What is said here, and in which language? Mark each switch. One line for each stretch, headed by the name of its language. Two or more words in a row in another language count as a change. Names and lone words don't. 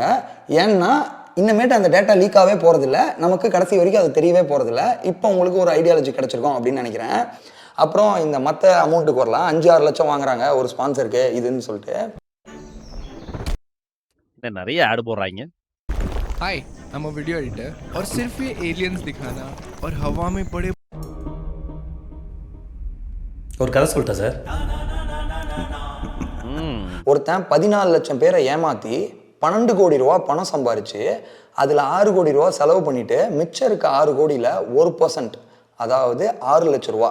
Tamil: ஏன்னா இன்னமேட்டு அந்த டேட்டா லீக்காகவே போகிறதில்ல, நமக்கு கடைசி வரைக்கும் அது தெரியவே போகிறதில்ல. இப்போ உங்களுக்கு ஒரு ஐடியாலஜி கிடச்சிருக்கோம் அப்படின்னு நினைக்கிறேன். அப்புறம் இந்த மற்ற அமௌண்ட்டுக்கு வரலாம். 5-6 லட்சம் வாங்குறாங்க ஒரு ஸ்பான்சருக்கு இதுன்னு சொல்லிட்டு நிறைய ஆடு போடுறாங்க.
Hindi: हाय
English: I'm a video editor
Hindi: और सिर्फ ये एलियंस दिखाना और हवा में पड़े
Tamil: ஒரு கதை சொல்லிட்டா சார். ஒருத்தன் 14 லட்சம் பேரை ஏமாற்றி 12 கோடி ரூபா பணம் சம்பாரிச்சு அதில் 6 கோடி ரூபா செலவு பண்ணிட்டு மிச்சம் இருக்க 6 கோடியில் 1%, அதாவது 6 லட்ச ரூபா.